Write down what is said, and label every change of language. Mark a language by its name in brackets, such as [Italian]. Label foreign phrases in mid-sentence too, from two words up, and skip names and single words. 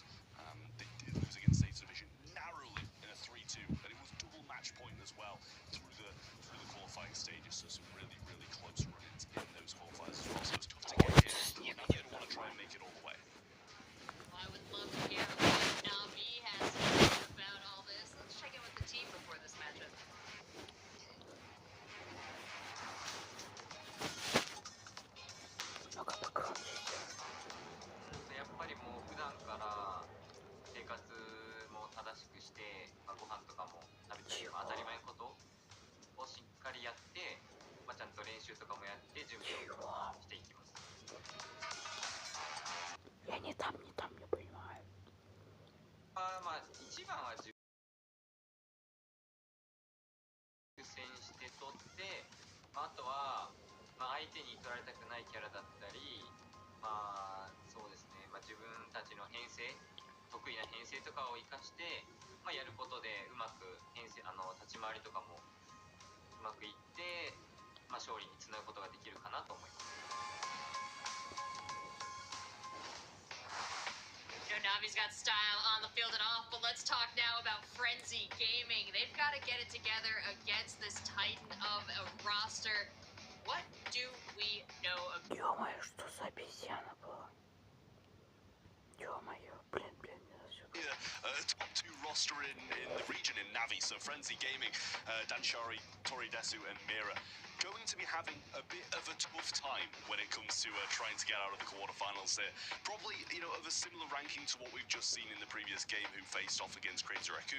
[English] They did lose against Zeta Division narrowly in a 3-2, and it was double match point as well through the qualifying stages. So some really close run-ins in those qualifiers as well. So it's tough to get here. Now you don't want to try and make it all the way. Well, I would love to hear what Navi has to say about all this. Let's check in with the team before this matchup. [Japanese] なんかバックグラウンドやっぱりもう普段から生活も正しくして、ご飯とかも食べたり当たり前のことをしっかりやって、ちゃんと練習とかもやって準備をしていきます。 [Russian] Я не там, не понимаю. [Japanese] 一番は自分優先して取って、あとは、相手に取られたくないキャラだったり、そうですね、自分たちの編成、得意な編成とかを生かして、やることでうまく編成立ち回りとかもうまくいって、勝利につなぐことができるかなと思います。 [English] Navi's got style on the field and off, but let's talk now about Frenzy Gaming. They've got to get it together against this titan of a roster. What do we know of... [Russian] Ё-моё, что за обезьяна была? Ё-моё, блин. [English] Top 2 roster in the region in Navi, so Frenzy Gaming, Danshari, Toridesu and Mira going to be having a bit of a tough time when it comes to trying to get out of the quarterfinals here. Probably, of a similar ranking to what we've just seen in the previous game who faced off against Crazy Raccoon.